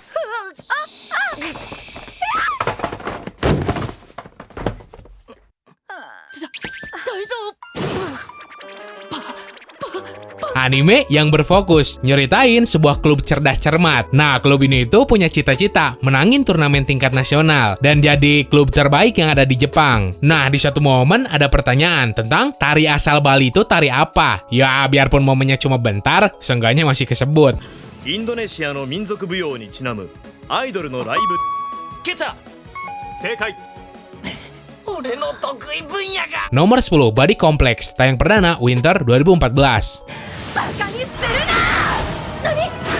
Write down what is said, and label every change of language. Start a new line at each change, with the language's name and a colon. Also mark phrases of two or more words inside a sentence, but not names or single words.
Indonesian: Anime yang berfokus nyeritain sebuah klub cerdas cermat. Nah, klub ini itu punya cita-cita menangin turnamen tingkat nasional dan jadi klub terbaik yang ada di Jepang. Nah, di satu momen ada pertanyaan tentang tari asal Bali itu tari apa. Ya, biarpun momennya cuma bentar, seenggaknya masih kesebut.
Japanese: インドネシアの民族舞踊にちなむアイドルのライブ。ケチャ正解。俺の得意分野が
Indonesian: Nomor 10, Body Complex, tayang perdana Winter 2014.
Japanese: バカにするな。何？